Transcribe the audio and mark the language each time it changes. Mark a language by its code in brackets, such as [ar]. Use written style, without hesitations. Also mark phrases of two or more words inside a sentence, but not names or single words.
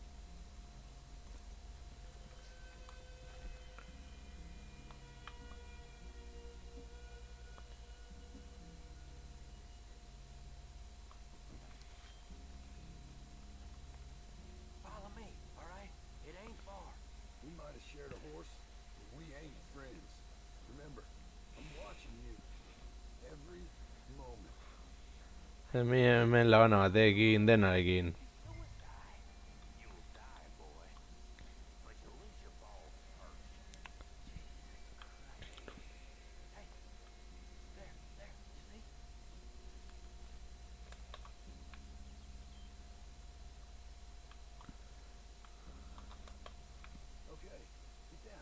[en] Follow me, all right? It ain't far. We might have shared a horse, but we ain't friends. Remember, I'm watching you. Every moment. [eu] Hemen laban batekin, denarekin. [en] You'll die, boy. But you'll lose your balls first. Hey, there, you see? Okay, get down.